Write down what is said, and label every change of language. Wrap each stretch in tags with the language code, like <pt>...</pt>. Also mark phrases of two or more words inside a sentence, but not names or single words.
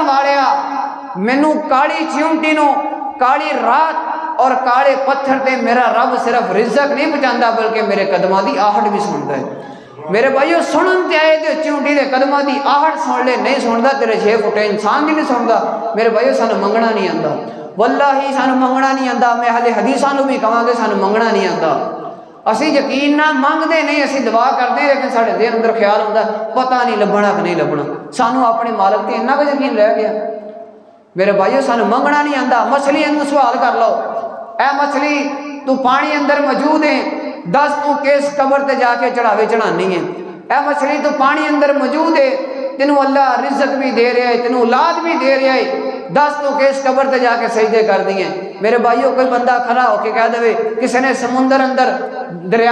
<pa>والے مینوں کالی چیونٹی نو کالی رات اور کالے پتھر تے میرا رب صرف رزق نہیں پہنچاندا بلکہ میرے قدماں دی آہٹ بھی سندا ہے میرے بھائیو سنن تے آئے تے چیونٹی دے قدماں دی آہٹ سن لے نہیں سندا تیرے 6 فٹ انسان بھی نہیں سندا میرے بھائیو سانو منگنا نہیں آندا واللہ سانو منگنا نہیں آندا میں اہل حدیثاں نو بھی کہاں گے سانو منگنا نہیں آندا اسی یقین نہ منگدے نہیں اسی دعا کرتے لیکن ساڈے دل اندر خیال ہوندا پتہ نہیں لبنا کہ نہیں لبنا سانو اپنے مالک تے اتنا کہ یقین رہ گیا میرے بھائیو سانو منگنا نہیں آندا مچھلی اندر سوال کر لو اے مچھلی تو پانی اندر موجود ہے دس تو کس قبر تے جا کے چڑھاوے چڑھانی ہے اے مچھلی تو پانی اندر موجود ہے تینوں اللہ رزق بھی دے رہا ہے تینوں اولاد بھی دے رہا ہے دس تو کس قبر تے جا کے سجدے کر دیے میرے بھائیو کوئی بندہ کھڑا ہو کے کہہ دے کسی نے سمندر اندر دریا</pa>